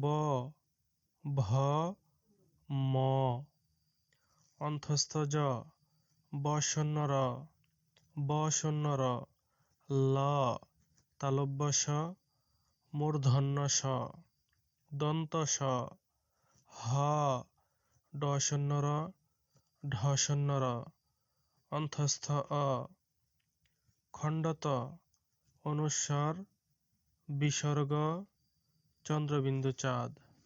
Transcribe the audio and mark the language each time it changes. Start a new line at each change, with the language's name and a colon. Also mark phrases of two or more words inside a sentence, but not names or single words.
Bangla: ভ, ম, অন্ত্যস্ত জ, ব শূন্য র, ব শূন্য র, ল, তালব্য শ, মূর্ধন্য ষ, দন্ত স, হ, ড শূন্য র, ঢ শূন্য র, অন্ত্যস্ত অ, খণ্ডত, অনুস্বার, বিসর্গ, চন্দ্রবিন্দু চাঁদ।